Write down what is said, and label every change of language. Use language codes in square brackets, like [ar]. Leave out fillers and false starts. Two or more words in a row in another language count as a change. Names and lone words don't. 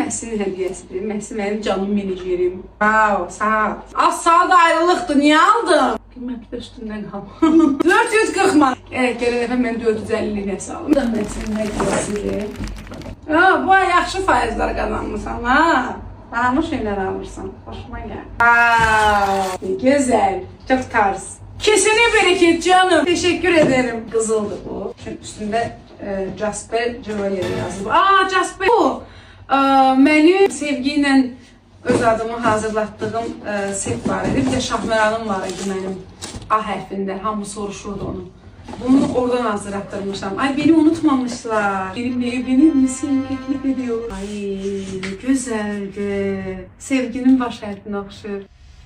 [az] Məhsin hədiyyəsidir. Məhsin mənim canım menajerim. Wow, sağ ol. Az saat ayrılıqdır, niyə aldın? Bilməm ki də üstündən qalma. 440 man. Evet, gələn dəfə mən 450 nəsə aldım. Bu da məhsin hədiyyəsidir. Bu ay yaxşı faizlər qazanmışsan, ha? [tr] Pahalı şeyler alırsan. Hoşuma gel. Wow, güzel. Çok tarz. Kesene bereket canım. Teşekkür ederim. Kızıldı bu. Çünkü üstünde Jasper Jewelry yazılıb. Jasper bu. [az] Mənim Sevgi ilə öz adımı hazırlatdığım set var idi. Bir də Şahməranım var idi mənim A hərfində. Hamı soruşurdu onu. Bunu oradan hazırlattırmışam. [tr] Ay, beni unutmamışlar. Benimle evlenir misin? Teklif ediyor. Ay, güzeldi. [az] Sevginin baş hərfinə oxşur.